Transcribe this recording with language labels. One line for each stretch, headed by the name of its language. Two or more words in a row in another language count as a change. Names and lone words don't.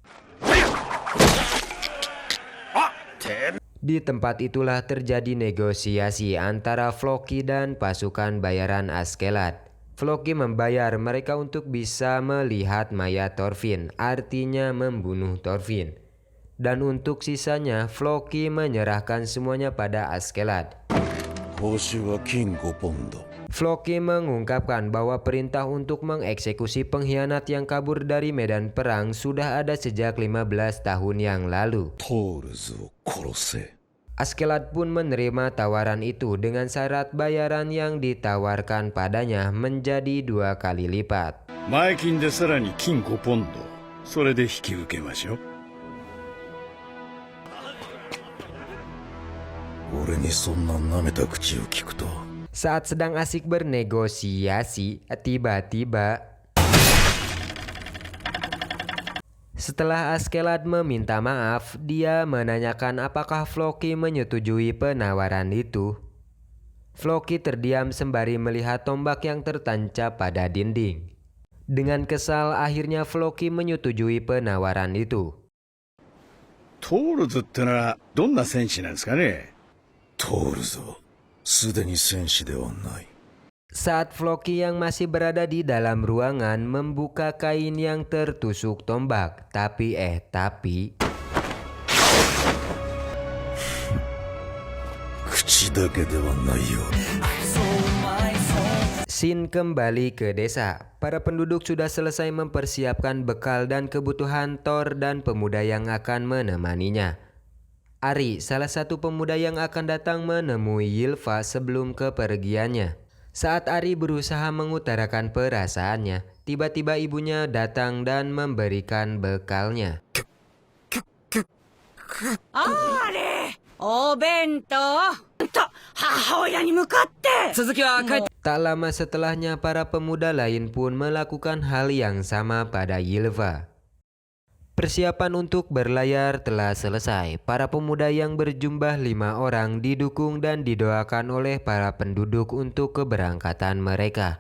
Indonesian: Di tempat itulah terjadi negosiasi antara Floki dan pasukan bayaran Askeladd. Floki membayar mereka untuk bisa melihat mayat Thorfinn, artinya membunuh Thorfinn. Dan untuk sisanya, Floki menyerahkan semuanya pada Askeladd.
Japanese: 報酬は金5ポンド。
Indonesian: Floki mengungkapkan bahwa perintah untuk mengeksekusi pengkhianat yang kabur dari medan perang sudah ada sejak 15 tahun yang lalu.
Japanese: トールズを殺せ。
Indonesian: Askeladd pun menerima tawaran itu dengan syarat bayaran yang ditawarkan padanya menjadi 2 kali lipat.
Japanese: 前金でさらに金5ポンドそれで引き受けましょう。俺にそんな舐めた口を聞くと。
Indonesian: Saat sedang asik bernegosiasi, tiba-tiba setelah Askeladd meminta maaf, dia menanyakan apakah Floki menyetujui penawaran itu. Floki terdiam sembari melihat tombak yang tertancap pada dinding. Dengan kesal, akhirnya Floki menyetujui penawaran itu.
Japanese: トールズってのはどんな戦士なんですかね。トールズはすでに戦士ではない。
Indonesian: Saat Floki yang masih berada di dalam ruangan membuka kain yang tertusuk tombak, tapi Sin kembali ke desa. Para penduduk sudah selesai mempersiapkan bekal dan kebutuhan Thor dan pemuda yang akan menemaninya. Ari, salah satu pemuda yang akan datang menemui Ylva sebelum kepergiannya. Saat Ari berusaha mengutarakan perasaannya, tiba-tiba ibunya datang dan memberikan bekalnya.
Japanese: あれお弁当と母親に向かって続きは帰って
Indonesian: Tak lama setelahnya, para pemuda lain pun melakukan hal yang sama pada Ylva. Persiapan untuk berlayar telah selesai. Para pemuda yang berjumlah 5 orang didukung dan didoakan oleh para penduduk untuk keberangkatan mereka.